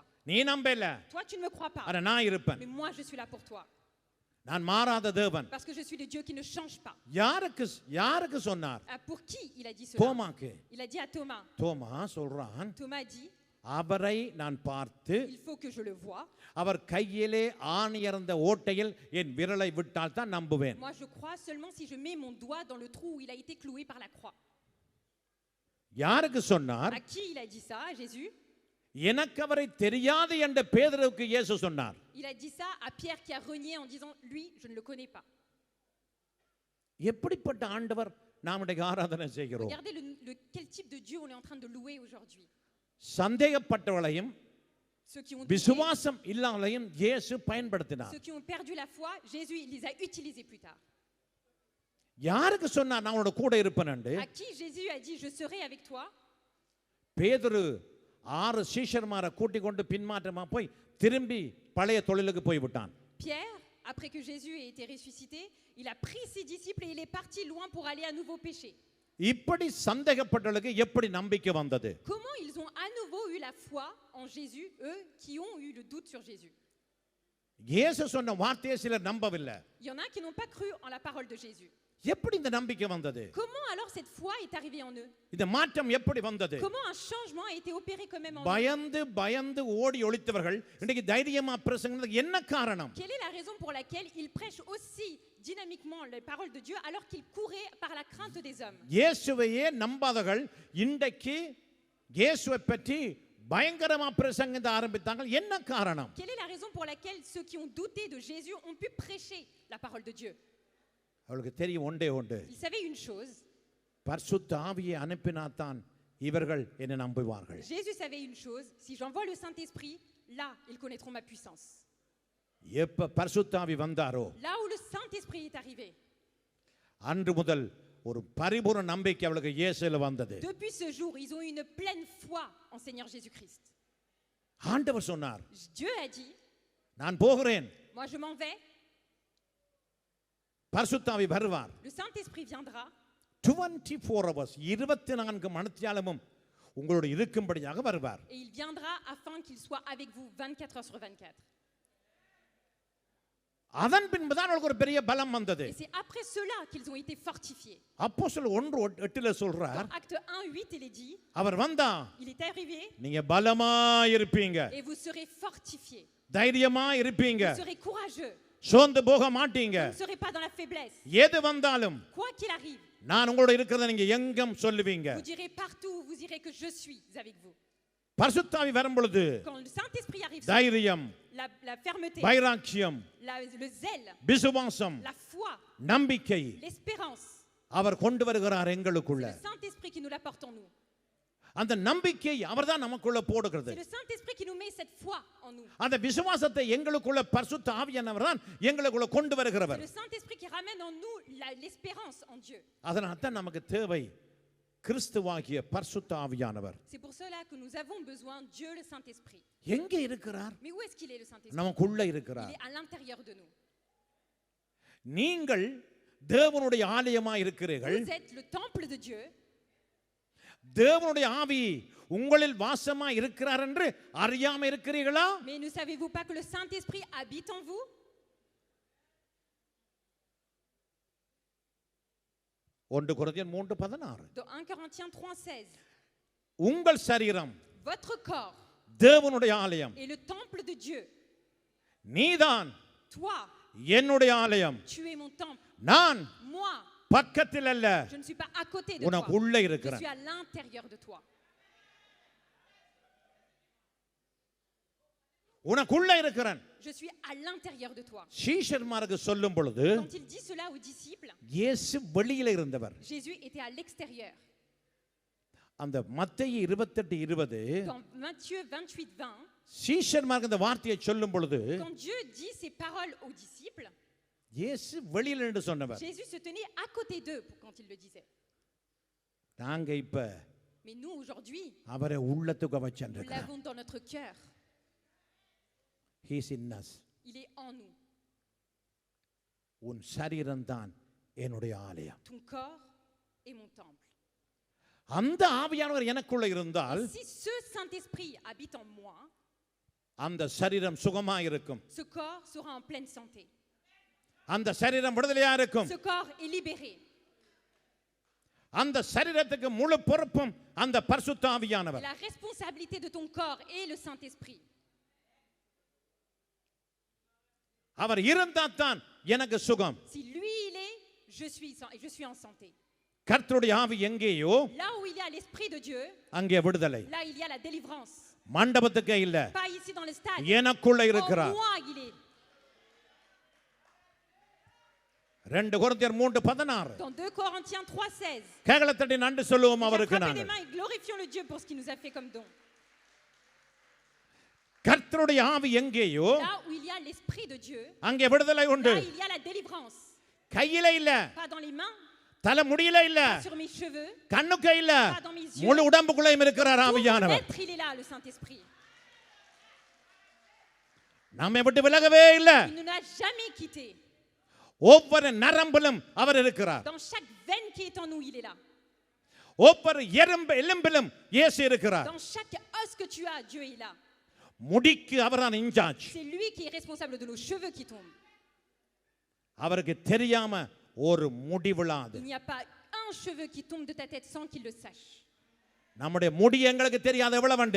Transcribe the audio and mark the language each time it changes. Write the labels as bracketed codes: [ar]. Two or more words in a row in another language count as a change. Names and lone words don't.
[ta] நீ நம்பல. [fr] Toi, tu ne me crois pas. [ta] ஆனா நான் இருப்பேன். [fr] Mais moi, je suis là pour toi. [ta] நான் மாறாத தேவன். [fr] Parce que je suis le Dieu qui ne change pas. [ta] யாருக்கு சொன்னார்? [fr] Pour qui il a dit cela? [ta] தோமாக்கு. [fr] Il a dit à Thomas. [ta] தோமா சொல்றான், [fr] Thomas dit, [ta] அவரை நான் பார்த்து [fr] il faut que je le voie. [ta] அவர் கையிலே ஆணியறந்த ஓட்டையில் என் விரலை விட்டால் தான் நம்புவேன். [fr] Moi, je crois seulement si je mets mon doigt dans le trou où il a été cloué par la croix. [ta] யாருக்கு சொன்னார்? [fr] À qui il a dit ça? À Jésus? [ta] எனக்கு அவரை தெரியாது என்ற பேதுருவுக்கு இயேசு சொன்னார். [fr] Il a dit ça à Pierre qui a renié en disant, lui, je ne le connais pas. [ta] எப்படிப்பட்ட ஆண்டவர் நாம் இன்றைக்கு ஆராதனை செய்கிறோம்? [fr] Regardez quel type de Dieu on est en train de louer aujourd'hui. [ta] சந்தேகப்பட்டவளையும் [fr] Ceux qui ont douté, [ta] விசுவாசம் இல்லாமலையும் இயேசு பயன்படுத்தினார். [fr] ceux qui ont perdu la foi, Jésus il les a utilisés plus tard. [ta] யாருக்கு சொன்னார் நான் உன்னோட கூட இருப்பேன் என்று? [fr] À qui Jésus a dit, je serai avec toi? [ta] பேதுரு 6 சீஷர்மாரை கூட்டிக் கொண்டு பின்மாற்றமா போய் திரும்பி பழைய தொழிலுக்கு போய் விட்டான். [fr] Pierre, après que Jésus ait été ressuscité, il a pris ses disciples et il est parti loin pour aller à nouveau pécher. [ta] இப்படி சந்தேகப்பட்டவர்களுக்கு எப்படி நம்பிக்கை வந்தது? [fr] Comment ils ont à nouveau eu la foi en Jésus, eux qui ont eu le doute sur Jésus? [ta] இயேசு சொன்ன வார்த்தையை சிலர் நம்பவில்லை. [fr] Il y en a qui n'ont pas cru en la parole de Jésus. [ta] எப்படி இந்த நம்பிக்கை வந்தது? [fr] Comment alors cette foi est arrivée en eux? [ta] இந்த மாற்றம் எப்படி வந்தது? [fr] Comment un changement a été opéré quand même en eux? [ta] பயந்து ஓடி ஒளித்தவர்கள் இன்னைக்கு தைரியமா பிரசங்கம் என்ன காரணம்? [fr] Quelle est la raison pour laquelle ils prêchent aussi dynamiquement les paroles de Dieu alors qu'ils couraient par la crainte des hommes? [ta] இயேசுவையே நம்பாதவர்கள் இன்றைக்கு இயேசுவை பற்றி பயங்கரமா பிரசங்கிக்க ஆரம்பித்தாங்க. என்ன காரணம்? [fr] Quelle est la raison pour laquelle ceux qui ont douté de Jésus ont pu prêcher la parole de Dieu? [ta] அவளுக்கு தெரியும் ஒன்றே ஒன்று. [fr] Ils savaient une chose. [ta] பரிசுத்த ஆவியை அனுப்பினாதான் இவர்கள் என்னை நம்புவார்கள். [fr] Jésus savait une chose. Si j'envoie le Saint-Esprit, là, ils connaîtront ma puissance. [ta] எப்ப பரிசுத்த ஆவி வந்தாரோ [fr] Là où le Saint-Esprit est arrivé, [ta] அன்று முதல் ஒரு பரிபூர்ண நம்பிக்கை அவளுக்கு இயேசுல வந்தது. [fr] Depuis ce jour, ils ont eu une pleine foi en Seigneur Jésus-Christ. [ta] ஆண்டவர் சொன்னார், [fr] Dieu a dit, [ta] நான் போகிறேன், [fr] moi je m'en vais, [ta] பரிசுத்தாவி வருவார். [fr] le Saint-Esprit viendra [ta] 24 hours 24 மணித்தியாலமும் உங்களோட இருக்கும்படியாக வருவார். [fr] et il viendra afin qu'il soit avec vous 24 heures sur 24. [ta] அதன் பின்புதான் அவளுக்கு ஒரு பெரிய பலம் வந்தது. [fr] Et c'est après cela qu'ils ont été fortifiés. [ta] அப்போஸ்தலர் 1:8 சொல்றார், [fr] Dans Acte 1:8 il est dit, [ta] அவர் வந்தா [fr] il est arrivé [ta] நீங்க பலமா இருப்பீங்க, [fr] et vous serez fortifiés, [ta] தைரியமா இருப்பீங்க, [fr] vous serez courageux, [ta] சோர்ந்து போக மாட்டீங்க. [fr] vous ne serez pas dans la faiblesse. [ta] எது வந்தாலும் [fr] Quoi qu'il arrive, [ta] நான் உங்களோட இருக்கிறத நீங்க எங்கும் சொல்லுவீங்க. [fr] vous direz partout, vous direz que je suis avec vous. [ta] பரிசுத்தாவி வரும் பொழுது [fr] Quand le Saint-Esprit arrive, [ta] தைரியம், [fr] la fermeté, [ta] வைராக்கியம், [fr] le zèle, [ta] விசுவாசம், [fr] la foi, [ta] நம்பிக்கை [fr] l'espérance, [ta] அவர் கொண்டு வருகிறார் [fr] c'est [ta] எங்களுக்குள்ள. [fr] le Saint-Esprit qui nous l'apporte en nous. [ta] அந்த நம்பிக்கை அவர்தான் நமக்குள்ள போடுகிறது. [fr] C'est le Saint-Esprit qui nous met cette foi en nous. [ta] அந்த விசுவாசத்தை எங்களுக்குள்ள பரிசுத்த ஆவியானவர் தான் எங்களுக்குள்ள கொண்டு [fr] C'est [ta] வருகிறவர். [fr] le Saint-Esprit qui ramène en nous l'espérance en Dieu. [ta] அதனால தான் நமக்கு தேவை கிறிஸ்துவாகிய பரிசுத்த ஆவியானவர். [fr] C'est pour cela que nous avons besoin Dieu le Saint-Esprit. [ta] எங்க இருக்கிறார்? [fr] Mais où est-ce qu'il est le Saint-Esprit? [ta] நமக்குள்ள [fr] Il [ta] இருக்கிறார். [fr] est à l'intérieur de nous. [ta] நீங்கள் தேவனுடைய ஆலயமாய் இருக்கிறீர்கள். [fr] Vous êtes le temple de Dieu. [ta] தேவனுடைய ஆவி உங்களில் வாசமா இருக்கிறார் என்று அறியாம இருக்கிறீர்களா? [fr] Mais ne savez-vous pas que le Saint-Esprit habite en vous? [ta] 1 கொரிந்தியர் 3:16. [fr] Dans 1 Corinthiens 3:16. [ta] உங்கள் சரீரம் [fr] Votre corps [ta] தேவனுடைய ஆலயம். [fr] est le temple de Dieu. [ta] நீதான் [fr] Toi, [ta] என்னுடைய ஆலயம். [fr] tu es mon temple. [ta] நான் [fr] Moi, [ta] பக்கத்தில் அல்ல, [fr] je ne suis pas à côté de [ta] உனக்கு [fr] toi. [ta] உள்ள [fr] Je [ta] இருக்கிறேன். [fr] suis à l'intérieur de toi. [ta] உனக்கு உள்ள இருக்கிறேன். [fr] Je suis à l'intérieur de toi. [ta] சீஷர்மாருக்கு சொல்லும் பொழுது [fr] Quand il dit cela aux disciples, [ta] இயேசு வெளியில இருந்தவர். [fr] Jésus était à l'extérieur. [ta] அந்த மத்தேயு 28:20 [fr] Dans Matthieu 28:20, [ta] சீஷர்மாருக்கு இந்த வார்த்தையை சொல்லும் பொழுது [fr] quand Dieu dit ces paroles aux disciples, [ta] இயேசு வெளியில என்று சொன்னவர். [fr] Jésus se tenait à côté d'eux quand il le disait. [ta] நாங்க இப்ப [fr] Mais nous, aujourd'hui, [ta] அவரை உள்ளத்துக்கு [fr] nous [ta] வச்சிருக்கிறோம். [fr] l'avons dans notre cœur. [en] He is in us. [fr] Il est en nous. [ta] உன் சரீரம் தான் என்னுடைய ஆலயம். [fr] Ton corps est mon temple. [ta] அந்த ஆவியானவர் எனக்குள்ள இருந்தால் [fr] Si ce Saint-Esprit habite en moi, [ta] அந்த சரீரம் சுகமா இருக்கும். [fr] ce corps sera en pleine santé. [ta] அந்த சரீரம் விடுதலையா இருக்கும். [fr] Ce corps est libéré. [ta] அந்த சரீரத்துக்கு முழு பொறுப்பும் அந்த பரிசுத்த ஆவியானவர். [fr] La responsabilité de ton corps est le Saint-Esprit. [ta] அவர் இருந்தால் தான் எனக்கு சுகம். [fr] Si lui il est, je suis en santé. [ta] கர்த்தருடைய ஆவி எங்கேயோ [fr] Là où il y a l'Esprit de Dieu, [ta] அங்கே விடுதலை. [fr] là il y a la délivrance. [ta] மண்டபத்துக்கே இல்ல, [fr] Pas ici dans le stade. [ta] எனக்குள்ள [fr] En [ta] இருக்கிறார். [fr] moi il est. [ta] 2 கொரிந்தியர் 3:16. [fr] Dans 2 Corinthiens 3:16. [ta] கேகலத்தட்டி நன்றி சொல்லுவோம் அவருக்கு [fr] Frappez les [ta] நாங்கள். [fr] mains et glorifions le Dieu pour ce qu'il nous a fait comme don. [ta] கர்த்தருடைய ஆவி எங்கேயோ [fr] Là où il y a l'Esprit de Dieu, [ta] அங்கே விடுதலை உண்டு. [fr] là il y a la délivrance. [ta] கையில இல்ல, [fr] Pas dans les mains, [ta] தலை முடியல இல்ல, [fr] pas sur mes cheveux, [ta] கண்ணுக்கு இல்ல, [fr] pas dans mes yeux. [ta] முழு உடம்புக்குள்ளேயும் இருக்கிறார் [fr] Tout mon [ta] ஆவியானவர். [fr] être, il est là, le Saint-Esprit. [ta] நம்மை விட்டு விலகவே இல்ல. [fr] Il ne nous a jamais quittés. [ta] ஒவ்வொரு நரம்பிலும் அவர் இருக்கிறார். [fr] Dans chaque veine qui est en nous, il est là. [ta] ஒவ்வொரு எலும்பிலும் இயேசு இருக்கிறார். [fr] Dans chaque os que tu as, Dieu est là. [ta] முடிக்கு அவர்தான் இன்சார்ஜ். [fr] C'est lui qui est responsable de nos cheveux qui tombent. [ta] அவருக்கு தெரியாம ஒரு முடி விழாது. [fr] Il n'y a pas un cheveu qui tombe de ta tête sans qu'il le sache. [ta] நம்முடைய முடி எங்களுக்கு தெரியாத எவ்வளவு உண்டு.